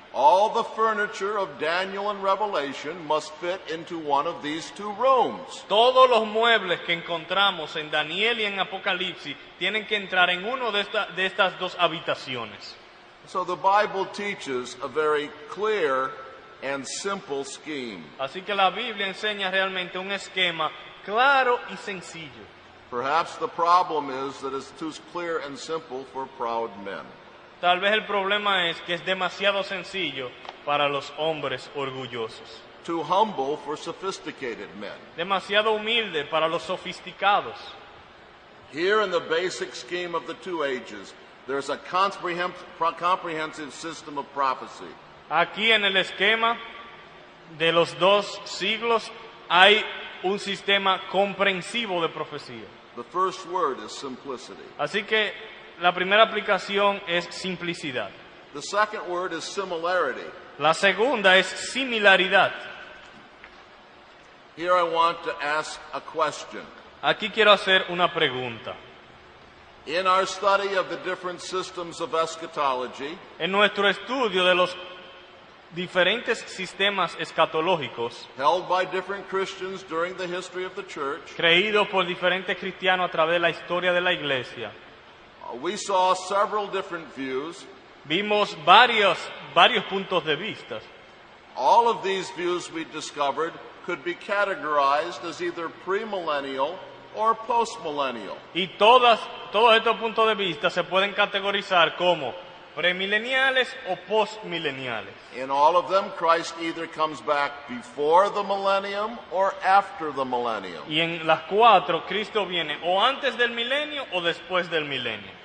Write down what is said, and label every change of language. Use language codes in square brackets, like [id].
[en] All the furniture of Daniel and Revelation must fit into one of these 2 rooms. [es] Todos los muebles que encontramos en Daniel y en Apocalipsis tienen que entrar en uno de estas 2 habitaciones. [en] So the Bible teaches a very clear and simple scheme. [es] Así que la Biblia enseña realmente un esquema claro y sencillo. [en] Perhaps the problem is that it's too clear and simple for proud men. [es] Tal vez el problema es que es demasiado sencillo para los hombres orgullosos, [en] Too humble for sophisticated men. [es] demasiado humilde para los sofisticados. [en] Here in the basic scheme of the 2 ages, there's a comprehensive system of prophecy. [es] Aquí en el esquema de los 2 siglos hay un sistema comprensivo de profecía. [en] The first word is simplicity. [es] Así que la primera aplicación es simplicidad. [en] The second word is similarity. [es] La segunda es similaridad. [en] Here I want to ask a question. [es] Aquí quiero hacer una pregunta. [en] In our study of the different systems of eschatology, [es] En nuestro estudio de los diferentes sistemas escatológicos [en] held by different Christians during the history of the church, [es] creídos por diferentes cristianos a través de la historia de la iglesia, [en] we saw several different views. [es] vimos varios puntos de vista. [en] All of these views we discovered could be categorized as either premillennial or postmillennial. [es] Y todos estos puntos de vista se pueden categorizar como premileniales o postmileniales. [en] In all of them, Christ either comes back before the millennium or after the millennium. [es] Y en las cuatro, Cristo viene o antes del milenio o después del milenio.